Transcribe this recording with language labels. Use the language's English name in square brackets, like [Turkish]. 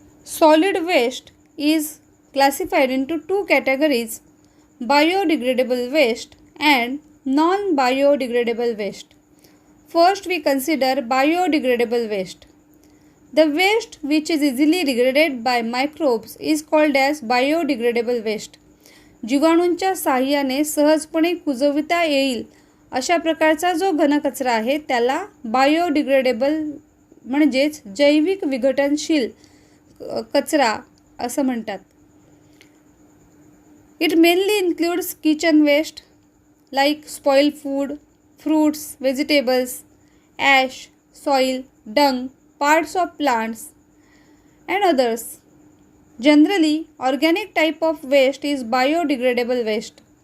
[English] Solid waste is classified into two categories: biodegradable waste and non-biodegradable waste. First, we consider biodegradable waste. The waste which is easily degraded by microbes is called as biodegradable waste. [Marathi] जीवाणूंच्या साहाय्याने सहजपणे कुजविता येईल अशा प्रकारचा जो घनकचरा आहे त्याला biodegradable म्हणजेच जैविक विघटनशील कचरा असं म्हणतात. [English] It mainly includes kitchen waste like spoiled food, fruits, vegetables, ash, soil, dung, parts of plants and others. Generally, organic type of waste is biodegradable waste.